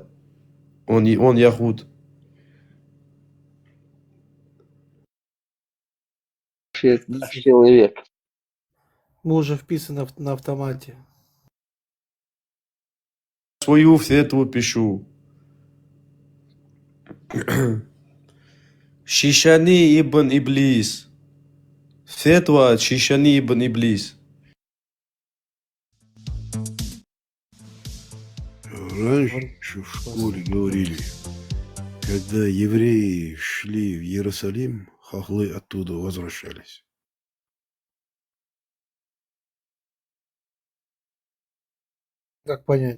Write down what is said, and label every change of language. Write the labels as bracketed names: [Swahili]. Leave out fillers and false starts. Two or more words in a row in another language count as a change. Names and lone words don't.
[Russian] Он яхут. Это наш человек. Мы уже вписаны на автомате. Свою фетву пишу. Шишани ибн Иблис. Фетва Шишани ибн Иблис. Раньше в школе говорили, когда евреи шли в Иерусалим, хохлы оттуда возвращались. Как понять?